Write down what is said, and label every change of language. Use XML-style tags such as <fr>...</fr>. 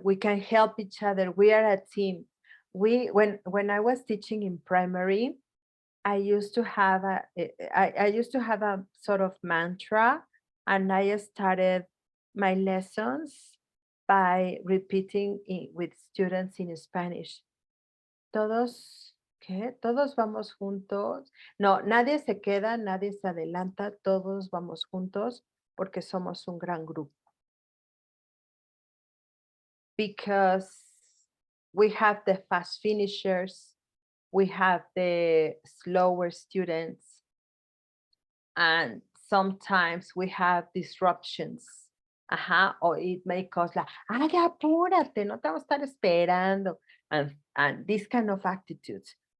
<en>We can help each other. We are a team. When I was teaching in primary, I used to have a sort of mantra, and I started my lessons by repeating with students in Spanish.</en> <es>Todos, ¿qué? Todos vamos juntos. No, nadie se queda, nadie se adelanta, todos vamos juntos porque somos un gran grupo.</es> <en>Because we have the fast finishers, we have the slower students, and sometimes we have disruptions. Or it may cause like,</en> <es>ay, apúrate, no te vamos a estar esperando,</es> <en>and this kind of attitudes.</en>